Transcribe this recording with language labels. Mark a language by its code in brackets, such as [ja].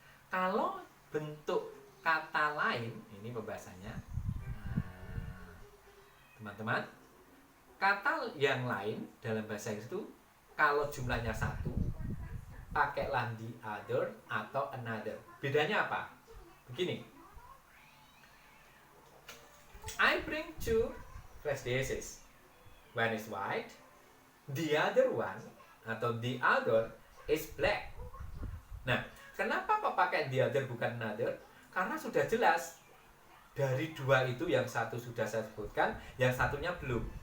[id] Kalau bentuk kata lain, ini pembahasannya. Nah, teman-teman, kata yang lain dalam bahasa Inggris itu kalau jumlahnya satu, pakailah the other atau another. Bedanya apa? Begini. [en] I bring two fresh dishes. One is white, the other one atau the other is black. [id] Nah, kenapa kok pakai the other bukan another? Karena sudah jelas dari dua itu yang satu sudah saya sebutkan, yang satunya belum.